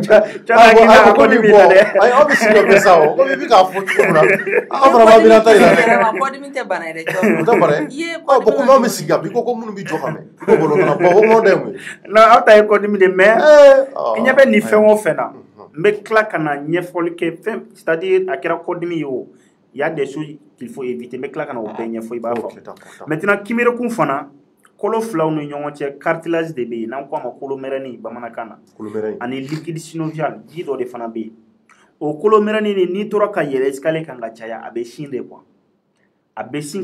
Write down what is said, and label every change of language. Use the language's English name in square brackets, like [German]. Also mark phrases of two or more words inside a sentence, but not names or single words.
[Bambara] ko ni bɔ ayi aw bɛ sigi ka bɛ sa o ko i bɛ k'a fɔ cogo min na aw fana b'a miiri ta yɛrɛ dɛ kɔdimi tɛ bana yɛrɛ o tɛ bana ye ko n'aw bɛ sigi ka bi ko minnu bɛ jɔ ka mɛn ko bolo kana bɔ o ŋɔn da ye mun ye non aw ta ye kɔdimi de mais i ɲɛ bɛ nin fɛn o fɛn na n bɛ tila ka na ɲɛfɔli kɛ fɛn [French] c'est à dire [Bambara] a kɛra kɔdimi ye o [French] il y a des choses qu'il faut éviter [Bambara] n bɛ tila ka na o bɛɛ ɲɛfɔ i b'a fɔ maintenant kinberekun fana kolo filaw ni ɲɔgɔn cɛ cartilage de bɛ yen n'an ko a ma kolomɛrɛni bamanankan na ani [French] liquide synovial [Bambara] ji dɔ de fana bɛ yen o kolomɛrɛni nin n'i tora ka yɛlɛ escalier kan ka caya a bɛ sin de quoi a bɛ sin